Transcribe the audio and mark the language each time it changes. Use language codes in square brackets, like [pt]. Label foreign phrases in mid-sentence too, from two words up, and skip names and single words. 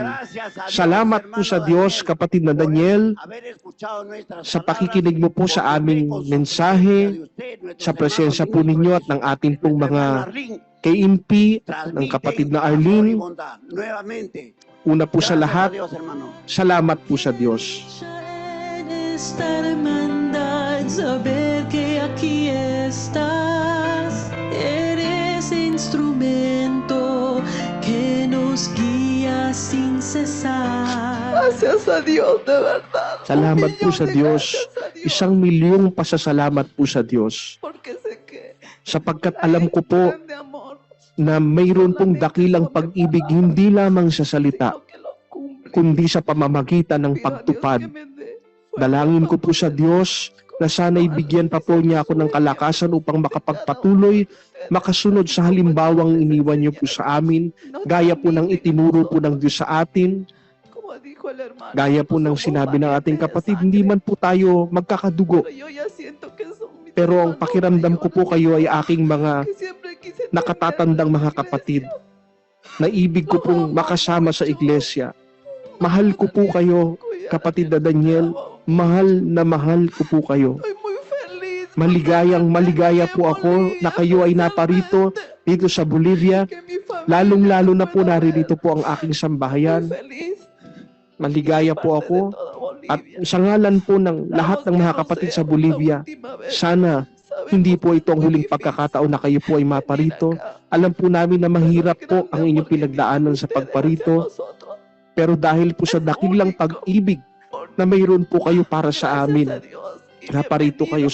[tl] Salamat po sa Diyos, kapatid na Daniel, sa pakikinig mo po sa aming mensahe, sa presensya po ninyo at ng ating pong mga KNP, ng kapatid na Arlene. Una po sa lahat, salamat po sa Diyos. [es] Esta hermandad, saber que aquí estás, eres instrumento que sin cesar. Gracias a Dios, de verdad. [tl] Salamat po sa Diyos. [es] Gracias a Dios. [tl] 1,000,000 pasasalamat po sa Diyos. [es] Porque sé que [tl] Sapagkat alam ko po [es] de amor, [tl] na mayroon pong dakilang pag-ibig hindi lamang sa salita, [es] sino que lo cumple. [tl] kundi sa pamamagitan ng [es] Pido a Dios [tl] pagtupad. [es] que me dé [tl] Dalangin ko po sa Diyos na sana'y bigyan pa po niya ako ng kalakasan upang makapagpatuloy, makasunod sa halimbawang iniwan niyo po sa amin, gaya po ng itinuro po ng Diyos sa atin, [es] Como dijo el hermano, [tl] gaya po ng [es] somos [tl] sinabi ng ating [es] parientes de [tl] kapatid, [es] sangre, [tl] hindi man po tayo magkakadugo, [es] pero yo ya siento que son mis [tl] pero ang [es] hermanos [tl] pakiramdam ko po kayo ay aking mga [es] que siempre quise tener [tl] nakatatandang [es] en la [tl] mga [es] iglesia. [tl] kapatid, na ibig ko pong makasama sa iglesia. Mahal ko po kayo, kapatid na Daniel, mahal ko po kayo. [es] Estoy muy feliz. [tl] Maligaya po ako na kayo ay naparito dito sa Bolivia. [es] Que mi familia [tl] Lalong-lalo na po [es] pueda [tl] naririto [es] ver. [tl] po ang aking [es] Muy [tl] sambahayan. [es] feliz. [tl] Maligaya po [es] Parte [tl] ako. [es] de toda Bolivia. [tl] At sa ngalan po ng lahat ng mga kapatid sa Bolivia, sana hindi po ito ang huling pagkakataon na kayo po ay maparito. Alam po namin na mahirap po ang inyong pinagdaanan sa pagparito. Pero dahil po sa dakilang pag-ibig na mayroon po kayo para sa amin, naparito kayo.